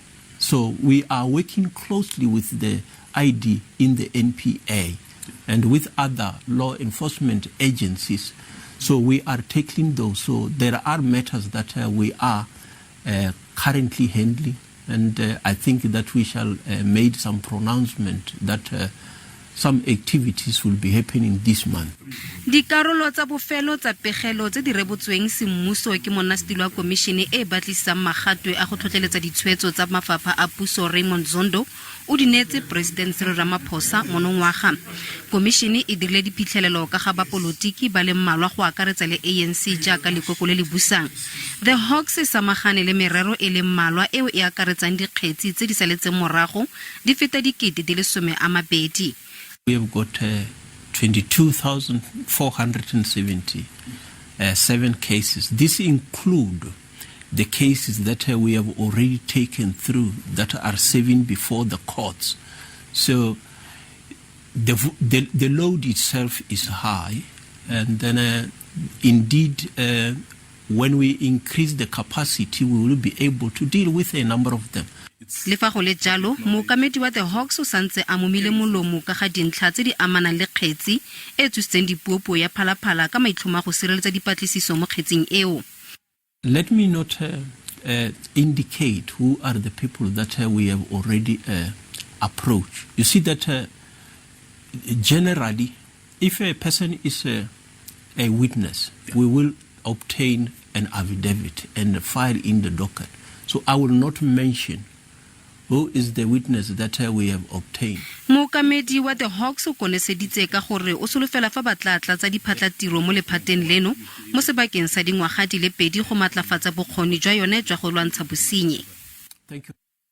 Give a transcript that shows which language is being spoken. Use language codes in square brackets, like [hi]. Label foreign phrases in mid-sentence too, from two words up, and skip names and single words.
[en] So we are working closely with the ID in the NPA and with other law enforcement agencies. So we are tackling those. So there are matters that we are currently handling, and I think that we shall make some pronouncement that some activities will be happening this month. [tn] Dikarolo tsa bofelo tsa pegelo tse di rebotsweng semmuso ke monastilo wa komishene e batlisang magatwe a go tlhotlheletsa ditshweetso tsa mafapha a puso Raymond Zondo o di neetse President Cyril Ramaphosa monongwaga. Komishene e dirile diphitlhelelo ka ga bapolotiki ba le mmalwa go akaretsa le ANC jaaka lekoko le le busang. diHawks e samagane le merero e le mmalwa eo e akaretsang dikgetsi tse di saletseng morago di feta dikete di le 20. [en] We have got 22,477 cases. This include the cases that we have already taken through that are serving before the courts. So the load itself is high, and then indeed when we increase the capacity, we will be able to deal with a number of them. [tn] Le fa go le jalo mookamedi wa diHawks o santse a momile molomo ka ga dintlha tse di amanang le kgetsi e tsitseng dipuopuo ya phalaphala ka maitlhomo go sireletsa dipatlisiso mo kgetsing eo. [en] Let me not indicate who are the people that we have already approached. You see that generally, if a person is a witness, we will obtain an affidavit and file in the docket. So I will not mention who is the witness that we have obtained. [tn] Mookamedi wa diHawks o koneseditse ka gore o solofela fa batlatla tsa diphatlatiro mo lephateng leno mo sebakeng sa dingwaga di le 2 go matlafatsa bokgoni jwa yone jwa go lwantsha bosenyi. [en] Thank you.